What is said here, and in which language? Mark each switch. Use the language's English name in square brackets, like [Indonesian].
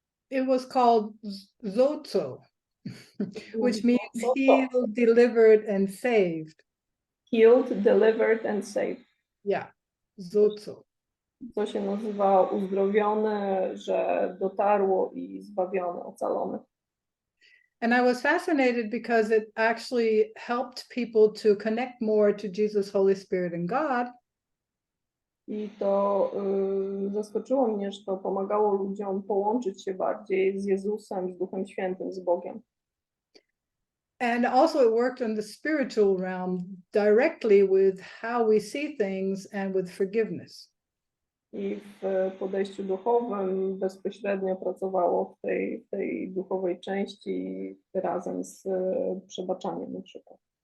[English] It was called Zozo, which means healed, delivered, and saved. Healed, delivered and saved. Yeah, Zozo. [Polish] To się nazywa uzdrowione, że dotarło, i zbawione, ocalone. [English] And I was fascinated because it actually helped people to connect more to Jesus, Holy Spirit, and God. [Polish] I to zaskoczyło mnie, że to pomagało ludziom połączyć się bardziej z Jezusem, z Duchem Świętym, z Bogiem. [English] And also it worked on the spiritual realm directly with how we see things and with forgiveness. [Polish] I w podejściu duchowym bezpośrednio pracowało w tej duchowej części razem z przebaczaniem na przykład.